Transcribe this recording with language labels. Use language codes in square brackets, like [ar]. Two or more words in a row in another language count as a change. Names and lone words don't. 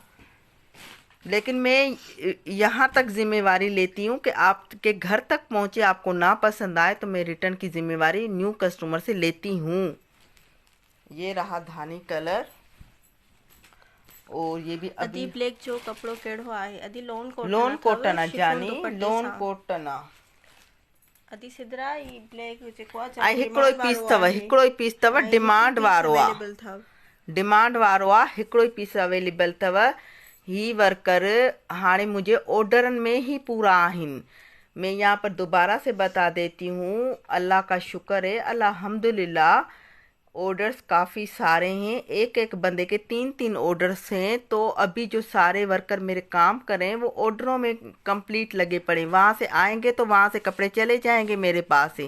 [ur] لیکن میں یہاں تک ذمہ واری لیتی ہوں کہ آپ کے گھر تک پہنچے، آپ کو نہ پسند آئے تو میں ریٹرن کی ذمہ واری [en] new customer [ur] سے لیتی ہوں. یہ رہا دھانی کلر، اور یہ بھی [sd] अदी ब्लैक जो कपड़ो केड़ो आहे, अदी लोन लोन कोटन जानी दुपट्टे लोन सां कोटन अदी सिदरा ई ब्लैक जेको आहे ऐं हिकिड़ो ई पीस अथव, हिकिड़ो ई पीस अथव, डिमांड वारो आहे, अवेलेबल अथव। डिमांड वारो आहे, हिकिड़ो ई पीस अवेलेबल अथव। ही वर्कर हाणे मुझे ऑर्डरनि में ही पूरा आहिनि। [ur] میں یہاں پر دوبارہ سے بتا دیتی ہوں، اللہ کا شکر ہے، الحمدللہ آرڈرز کافی سارے ہیں، ایک ایک بندے کے 3-3 آرڈرز ہیں. تو ابھی جو سارے ورکر میرے کام کر رہے ہیں وہ آرڈروں میں کمپلیٹ لگے پڑے، وہاں سے آئیں گے تو وہاں سے کپڑے چلے جائیں گے میرے پاس سے.